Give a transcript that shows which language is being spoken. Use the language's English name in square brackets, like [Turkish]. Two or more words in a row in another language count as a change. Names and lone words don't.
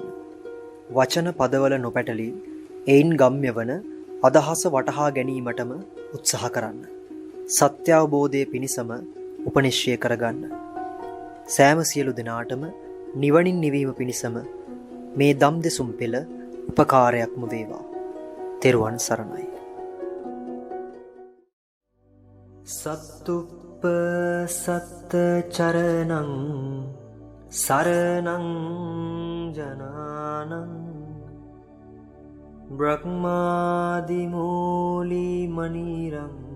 [Sinhala] වචන පදවල නොපැටලී එයින් ගම්‍ය වන අදහස වටහා ගැනීමටම උත්සාහ කරන්න. සත්‍ය අවබෝධය පිණිසම උපනිශ්‍රය කරගන්න. සෑම සියලු දෙනාටම නිවනින් නිවීම පිණිසම මේ දම් දෙසුම් පෙළ උපකාරයක්ම වේවා. තෙරුවන් සරණයි. [Pali] සත්තුප්ප සත්ත චරණං සරණං ජනානං බ්‍රහ්මාදි මූලි මනිරං